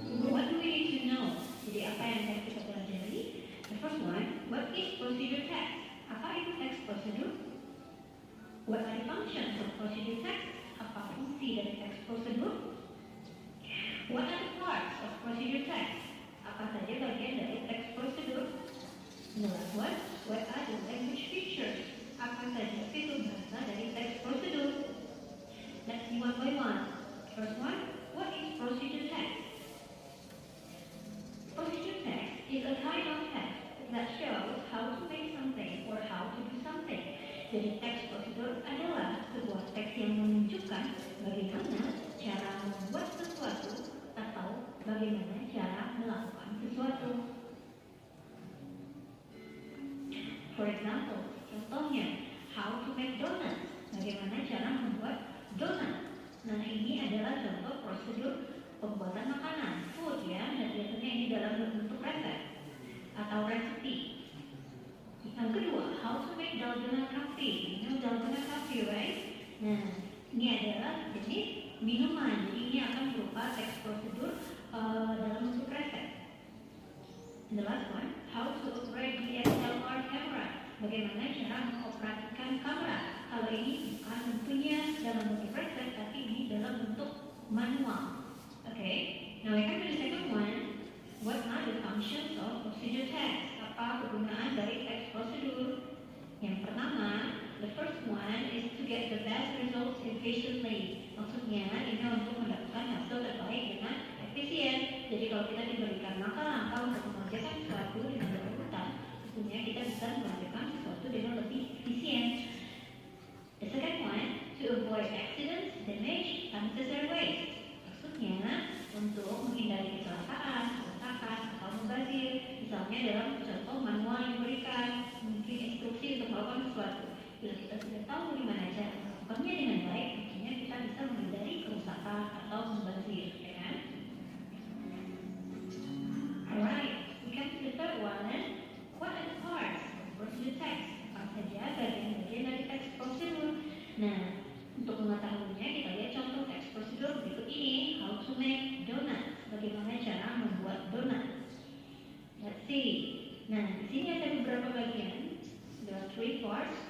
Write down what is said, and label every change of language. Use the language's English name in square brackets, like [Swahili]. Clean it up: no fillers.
[English] What do we need to know? Jadi apa yang akan kita pelajari? The first one, what is procedure text? Apa itu teks prosedur? What are the functions of procedure text? [Indonesian] Apa fungsi dari teks prosedur? [English] What are the parts of procedure text? [Indonesian] Apa saja bagian dari teks prosedur? [English] The last one, what are the language features? [Indonesian] Apa saja fitur bahasa dari teks prosedur? [English] Let's see one by one. First one, what is procedure text? Procedure text is a kind of text that shows how to make something or how to do something. [Indonesian] Jadi teks prosedur adalah sebuah teks yang menunjukkan bagaimana cara membuat sesuatu atau bagaimana cara melakukan sesuatu. [English] For example, contohnya, how to make donuts. [Indonesian] Bagaimana cara membuat donat. Nah, ini adalah contoh prosedur pembuatan makanan, food ya, dan biasanya ini dalam bentuk resep atau resepi. [English] Yang kedua, how to make dalgona coffee. You know dalgona coffee, right? Nah, [Indonesian] Ini adalah jenis minuman, jadi ini akan berupa teks prosedur dalam bentuk resep. [English] And the last one, how to operate DSLR camera. [Indonesian] Bagaimana cara mengoperasikan kamera. Kalau ini bukan tentunya dalam bentuk resep, tapi ini dalam bentuk manual. [English] Okay, now we come to the second one. What are the functions of procedure text? [Indonesian] Apa kegunaan dari teks prosedur? [English] Yang pertama, the first one is to get the best results efficiently. [Indonesian] Maksudnya ini untuk mendapatkan hasil terbaik dengan efisien. Jadi kalau kita diberikan langkah-langkah untuk mengerjakan sesuatu dengan berurutan, tentunya kita bisa mengerjakan sesuatu dengan lebih efisien. [English] The second one, to avoid accidents, damage, unnecessary waste. [Indonesian] Maksudnya untuk menghindari kecelakaan, kerusakan, atau mubazir. Misalnya dalam contoh manual yang diberikan, mungkin instruksi untuk melakukan sesuatu. Bila kita sudah tahu di mana cara melakukannya dengan baik, tentunya kita bisa menghindari kerusakan atau mubazir, ya kan? [English] Alright, we come to the third one. What are the parts of procedure text? [Indonesian] Apa saja bagian-bagian dari teks prosedur? Nah, untuk mengetahuinya kita lihat contoh teks prosedur berikut ini. [English] How to make donuts. Bagaimana cara membuat donat? [Indonesian] Let's see. Nah, di sini ada beberapa bagian. There are 3 parts.